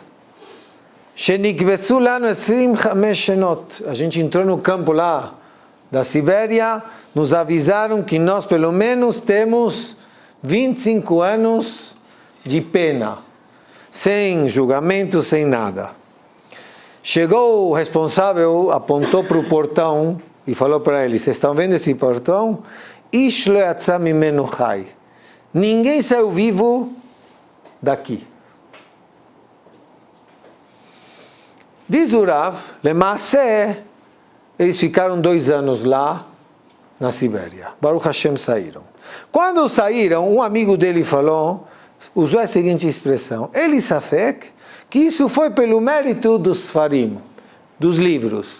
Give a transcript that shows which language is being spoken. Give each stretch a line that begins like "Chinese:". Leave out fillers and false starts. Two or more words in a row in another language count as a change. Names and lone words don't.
Portuguese: a gente entrou no campo lá da Sibéria, nos avisaram que nós pelo menos temos 25 anos de pena, sem julgamento, sem nada. Chegou o responsável, apontou para o portão e falou para ele, vocês estão vendo esse portão?
Hebrew: איש לא יצא ממנו חי.
Portuguese: Ninguém saiu vivo daqui. Diz o Rav, Lemaaseh, eles ficaram 2 anos lá na Sibéria.
Hebrew: ברוך השם
Portuguese: saíram. Quando saíram, um amigo dele falou, usou a seguinte expressão, ele safek, que isso foi pelo mérito dos farim, dos livros.